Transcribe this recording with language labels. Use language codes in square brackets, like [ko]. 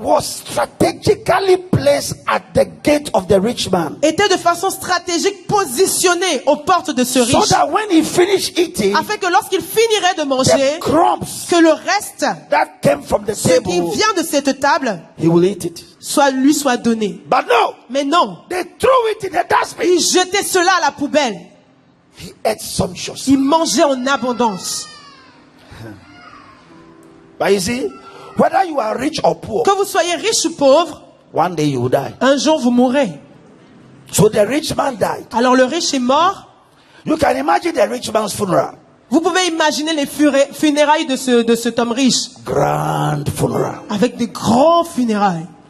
[en] was strategically placed at the gate of the rich man. [fr] Était de façon stratégique positionné aux portes de ce riche. [en] So that when he finished eating, [fr] afin que lorsqu'il finirait de manger, [en] the crumbs [fr] que le reste [en] that came from the [fr] ce [en] table, [fr] qui vient de cette table, [en] he will eat it. [fr] lui soit donné. [en] But no, [fr] mais non, [en] they threw it in the dustbin. [fr] Il jetait cela à la poubelle. [en] He ate sumptuously. [fr] Il mangeait en abondance. [en] But you see, whether you are rich or poor, [fr] que vous soyez riche ou pauvre, [en] one day you will die. [fr] Un jour vous mourrez. [en] So the rich man died. [fr] Alors le riche est mort. [en] You can imagine the rich man's funeral. [fr] Vous pouvez imaginer les funérailles de cet homme riche. [en] Grand funeral. [fr] Avec des grands funérailles.